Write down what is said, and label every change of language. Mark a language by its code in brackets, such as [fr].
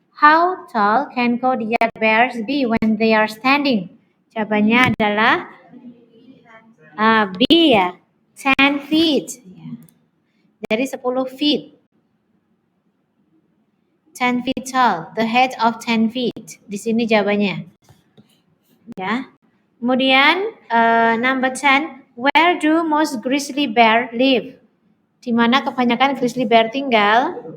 [en] How tall can Kodiak bears be when they are standing? [id] Jawabannya adalah B ya, 10 feet. Dari 10 feet. [en] 10 feet tall, the height of 10 feet. [id] Di sini jawabannya. Ya. Kemudian number 10, [en] where do most grizzly bear live? [id] Di mana kebanyakan grizzly bear tinggal?